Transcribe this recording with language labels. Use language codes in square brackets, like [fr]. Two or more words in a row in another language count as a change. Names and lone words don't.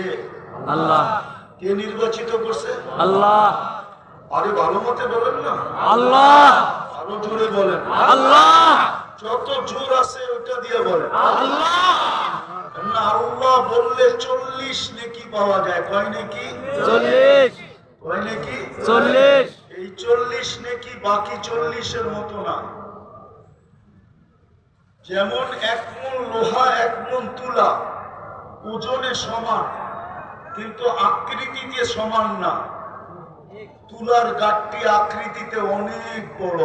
[bn] আল্লাহ। কে নির্বাচিত করছে? আল্লাহ। আরে ভালো মতে বলেন না, আল্লাহ। আরো জোরে বলেন আল্লাহ। যত জোর আছে ওটা দিয়ে বলেন আল্লাহ। না। আল্লাহ বললে 40 নেকি পাওয়া যায়। কয় নেকি? 40। কয় নেকি? 40। এই 40 নেকি বাকি 40-এর মতো না। যেমন 1 মণ লোহা 1 মণ তুলা ওজনে সমান, কিন্তু আকৃতিতে সমান না। তুলার গাঁটটি আকৃতিতে অনেক বড়।